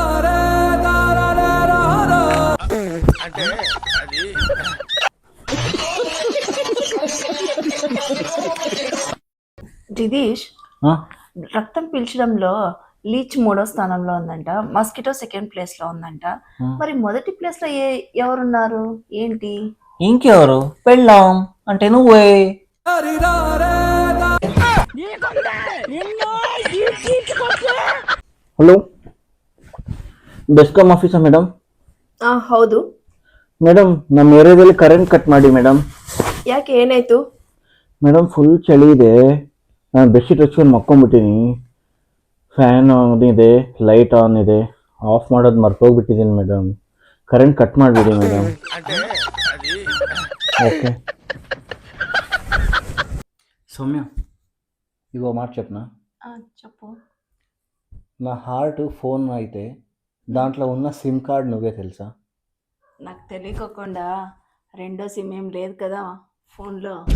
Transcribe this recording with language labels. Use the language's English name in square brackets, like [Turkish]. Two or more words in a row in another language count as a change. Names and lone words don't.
[Telugu] జగదీష్, రక్తం పీల్చడంలో లీచ్ 3వ స్థానంలో ఉందంట, మస్కిటో 2nd ప్లేస్ లో ఉందంట. మరి మొదటి ప్లేస్ లో ఎవరున్నారు ఏంటి? ఇంకెవరు? పెళ్ళాం అంటే నువ్వే. [Kannada] ಹಲೋ, ಬೆಸ್ಕಾಮ್ ಆಫೀಸಾ ಮೇಡಮ್? ಹೌದು ಮೇಡಮ್, ನಮ್ಮ ಏರಿಯಾದಲ್ಲಿ [English] current cut [Kannada] ಮಾಡಿ ಮೇಡಮ್. ಯಾಕೆ, ಏನಾಯ್ತು? ಮೇಡಮ್, ಫುಲ್ ಚಳಿ ಇದೆ, ನಾನು ಬೆಡ್ಶೀಟ್ ಹಚ್ಕೊಂಡು ಮಕ್ಕೊಂಡ್ಬಿಟ್ಟಿನಿ, [English] fan on [Kannada] ಇದೆ, [English] light on [Kannada] ಇದೆ, ಆಫ್ ಮಾಡೋದು ಮರ್ತೋಗ್ಬಿಟ್ಟಿದ್ದೀನಿ ಮೇಡಮ್, [English] current cut [Kannada] ಮಾಡಿಬಿಡಿ ಮೇಡಮ್. [Telugu] ఓకే సౌమ్య, ఇగో మాట చెప్పనా? చెప్పు. నా [English] heart phone [Telugu] అయితే దాంట్లో ఉన్న [English] SIM card [Telugu] నువ్వే తెలుసా? నాకు తెలియకోకుండా రెండో సిమ్ ఏం లేదు కదా ఫోన్లో.